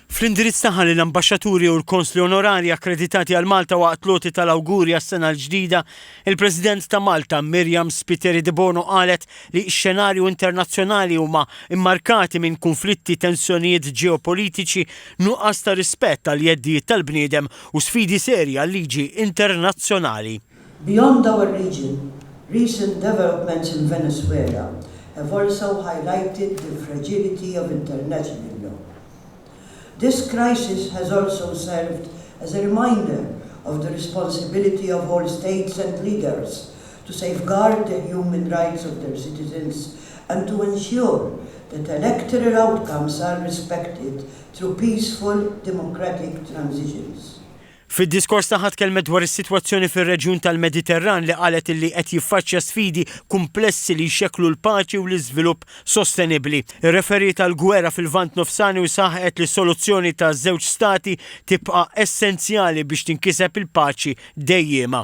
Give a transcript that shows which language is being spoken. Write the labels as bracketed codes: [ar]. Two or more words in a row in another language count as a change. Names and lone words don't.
[mt] Fl-indirizz tagħha lill ambaxxaturi u l-konsli onorari akkreditati għal Malta waqt loti tal-awguri għas-sena l-ġdida, il-President ta' Malta Miriam Spiteri de Bono qalet li x-xenarju internazzjonali huma immarkati minn konflitti, tensjonijiet ġeopolitiċi, nuqqas ta' rispett għal jeddijiet tal-bniedem u sfidi serji għal-liġi internazzjonali. [en] Beyond our region, recent developments in Venezuela have also highlighted the fragility of international law. This crisis has also served as a reminder of the responsibility of all states and leaders to safeguard the human rights of their citizens and to ensure that electoral outcomes are respected through peaceful, democratic transitions. [mt] Fid-diskors tagħha tkellmet dwar is-sitwazzjoni fir-reġjun tal-Mediterran li qalet illi qed jiffaċċja sfidi komplessi li jxekklu l-paċi u l-iżvilupp sostenibbli. Irreferit għal gwerra fil-Lvant Nofsani u saħqet li s-soluzzjoni ta' żewġ stati tibqa' essenzjali biex tinkiseb il-paċi dejjema.